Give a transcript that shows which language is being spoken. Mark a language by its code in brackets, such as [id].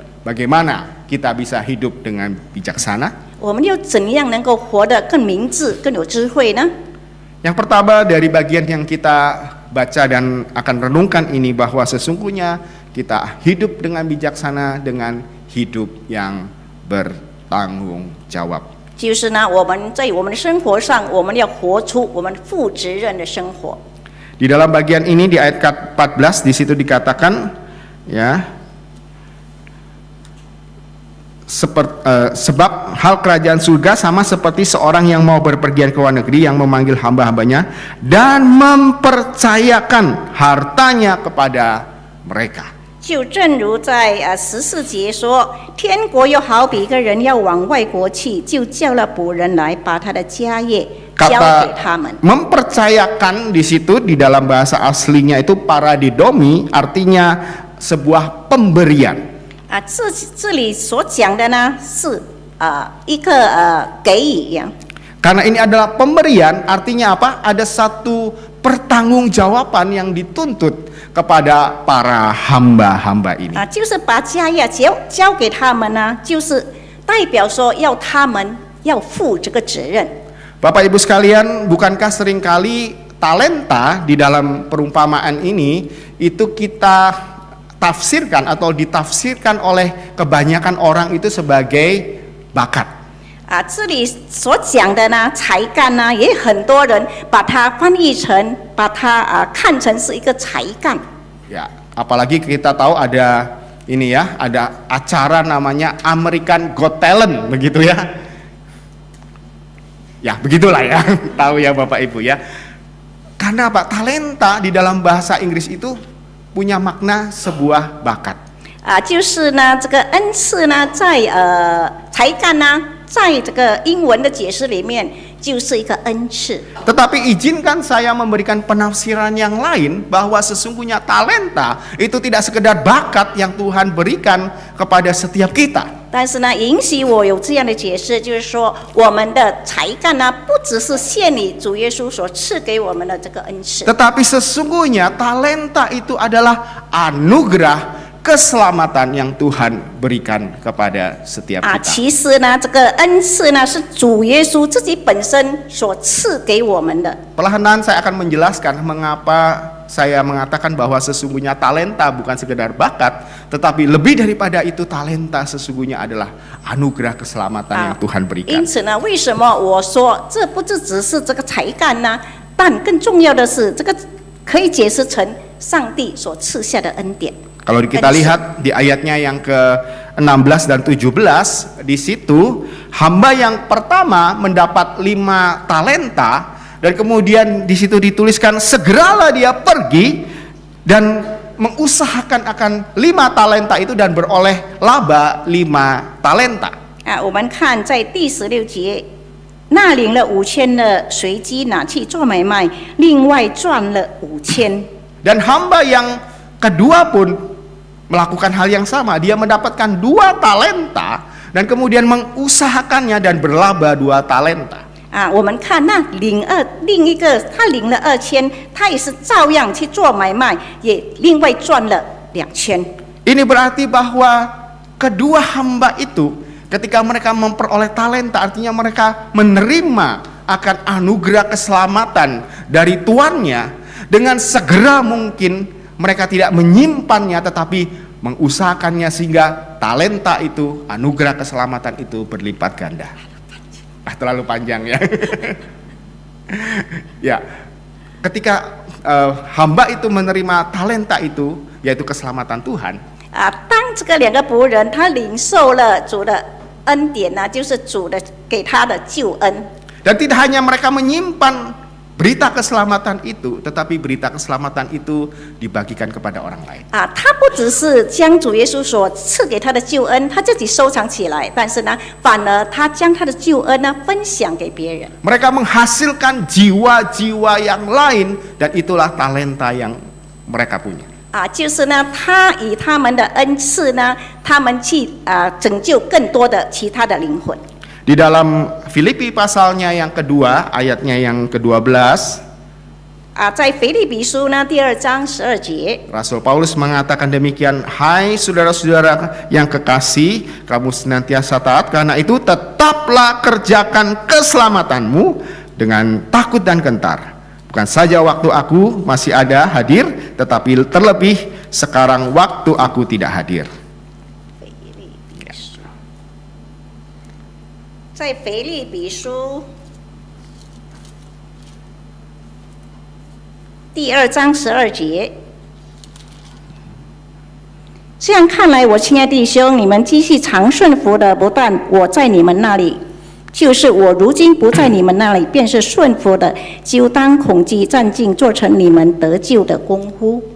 [id] Bagaimana kita bisa hidup dengan bijaksana? [zh] 我们又怎样能够活得更明智、更有智慧呢？ [id] Yang pertama dari bagian yang kita baca dan akan renungkan ini, bahwa sesungguhnya kita hidup dengan bijaksana dengan hidup yang bertanggung jawab. [zh] 就是呢，我们在我们的生活上，我们要活出我们负责任的生活。 [id] Di dalam bagian ini di ayat 14 di situ dikatakan ya, sebab hal kerajaan surga sama seperti seorang yang mau berpergian ke luar negeri, yang memanggil hamba-hambanya dan mempercayakan hartanya kepada mereka. [zh] 就正如在14节说，天国又好比一个人要往外国去，就叫了仆人来，把他的家业交给他们。 [id] Mempercayakan di situ di dalam bahasa aslinya itu paradidomi, artinya sebuah pemberian. [zh] 这里所讲的呢是一个给予呀。 [id] Karena ini adalah pemberian, artinya apa? Ada satu pertanggungjawaban yang dituntut kepada para hamba-hamba ini. [zh] 就是把家业交给他们呢，就是代表说要他们要负这个责任。 [id] Bapak Ibu sekalian, bukankah seringkali talenta di dalam perumpamaan ini itu kita tafsirkan atau ditafsirkan oleh kebanyakan orang itu sebagai bakat? [zh] 这里所讲的呢，才干呢，也很多人把它翻译成，把它看成是一个才干。 [id] Ya, apalagi kita tahu ada ini ya, ada acara namanya American Got Talent, begitu ya. Ya, begitulah ya, tahu ya Bapak Ibu ya. Karena apa? Talenta di dalam bahasa Inggris itu punya makna sebuah bakat. [zh] 就是呢，这个恩赐呢，在才干呢，在这个英文的解释里面，就是一个恩赐。 [id] Tetapi izinkan saya memberikan penafsiran yang lain bahwa sesungguhnya talenta itu tidak sekedar bakat yang Tuhan berikan kepada setiap kita. [zh] 但是呢，允许我有这样的解释，就是说，我们的才干呢，不只是献礼主耶稣所赐给我们的这个恩赐。 [id] Tetapi sesungguhnya talenta itu adalah anugerah keselamatan yang Tuhan berikan kepada setiap kita. [zh] 其实呢，这个恩赐呢，是主耶稣自己本身所赐给我们的。 [id] Perlahan saya akan menjelaskan mengapa saya mengatakan bahwa sesungguhnya talenta bukan sekedar bakat, tetapi lebih daripada itu talenta sesungguhnya adalah anugerah keselamatan yang Tuhan berikan. [zh] 因此呢，为什么我说这不只是这个才干呢？但更重要的是，这个可以解释成上帝所赐下的恩典。 [id] Kalau kita lihat di ayatnya yang ke-16 dan 17, di situ hamba yang pertama mendapat 5 talenta dan kemudian di situ dituliskan segeralah dia pergi dan mengusahakan akan 5 talenta itu dan beroleh laba 5 talenta. [zh] 我们看在第16节，那领了5000的随即拿去做买卖，另外赚了5000。 [id] Dan hamba yang kedua pun melakukan hal yang sama, dia mendapatkan 2 talenta dan kemudian mengusahakannya dan berlaba 2 talenta. [zh] 我们看那另一个他领了2000，他也是照样去做买卖，也另外赚了2000。 [id] Ini berarti bahwa kedua hamba itu ketika mereka memperoleh talenta, artinya mereka menerima akan anugerah keselamatan dari tuannya, dengan segera mungkin mereka tidak menyimpannya tetapi mengusahakannya sehingga talenta itu, anugerah keselamatan itu berlipat ganda. Terlalu panjang ya. Ya, ketika hamba itu menerima talenta itu, yaitu keselamatan Tuhan. [zh] 当这个2个仆人他领受了主的恩典呢，就是主的给他的救恩。 [id] Dan tidak hanya mereka menyimpan berita keselamatan itu, tetapi berita keselamatan itu dibagikan kepada orang lain. [zh] 他不只是将主耶稣所赐给他的救恩，他自己收藏起来，但是呢，反而他将他的救恩呢分享给别人。 [id] Mereka menghasilkan jiwa-jiwa yang lain dan itulah talenta yang mereka punya. [zh] 就是呢，他以他们的恩赐呢，他们去拯救更多的其他的灵魂。 [id] Di dalam Filipi pasalnya yang kedua, ayatnya yang ke-12, [zh] 在腓立比书呢第2章12节， [id] Rasul Paulus mengatakan demikian, hai saudara-saudara yang kekasih, kamu senantiasa taat, karena itu tetaplah kerjakan keselamatanmu dengan takut dan gentar. Bukan saja waktu aku masih ada hadir, tetapi terlebih sekarang waktu aku tidak hadir. [zh] 在腓立比书第2章12节，这样看来，我亲爱弟兄，你们继续常顺服的，不但我在你们那里，就是我如今不在你们那里，便是顺服的，就当恐惧战兢，做成你们得救的功夫。